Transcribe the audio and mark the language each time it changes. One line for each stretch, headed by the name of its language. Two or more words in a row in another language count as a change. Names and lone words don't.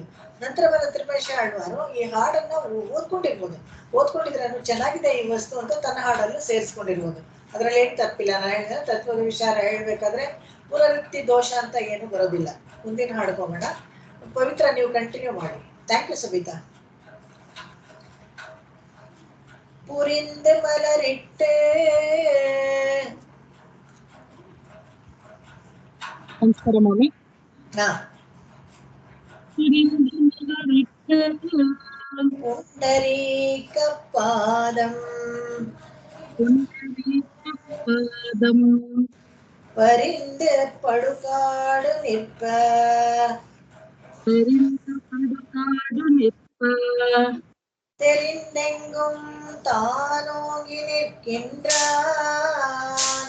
Kannada: ನಂತರ ಬಂದ ತಿರುಮೇಶ ಆಳ್ವಾರು ಈ ಹಾಡನ್ನ ಓದ್ಕೊಂಡಿದ್ರೆ ಚೆನ್ನಾಗಿದೆ ಈ ವಸ್ತು ಅಂತ ತನ್ನ ಹಾಡನ್ನು ಸೇರಿಸ್ಕೊಂಡಿರ್ಬೋದು. ಅದ್ರಲ್ಲಿ ಏನ್ ತಪ್ಪಿಲ್ಲ. ನಾನು ಹೇಳಿದ್ರೆ ತತ್ವದ ವಿಚಾರ ಹೇಳ್ಬೇಕಾದ್ರೆ ಪುನರುಕ್ತಿ ದೋಷ ಅಂತ ಏನು ಬರೋದಿಲ್ಲ. ಮುಂದಿನ ಹಾಡ್ಕೋಬೇಡ. ಪವಿತ್ರ, ನೀವು ಕಂಟಿನ್ಯೂ ಮಾಡಿ.
English: thank you
Kannada: ಸಬಿತಾ.
Tamil: புரிந்து மலரிட்டு
Kannada: ನಮಸ್ಕಾರ ಮಾಮಿ.
Tamil: புண்டரீகபாதம் பரிந்து படுகாடு நிற்ப தெரிந்தெங்கும் தானோங்கி நிற்கின்றான்.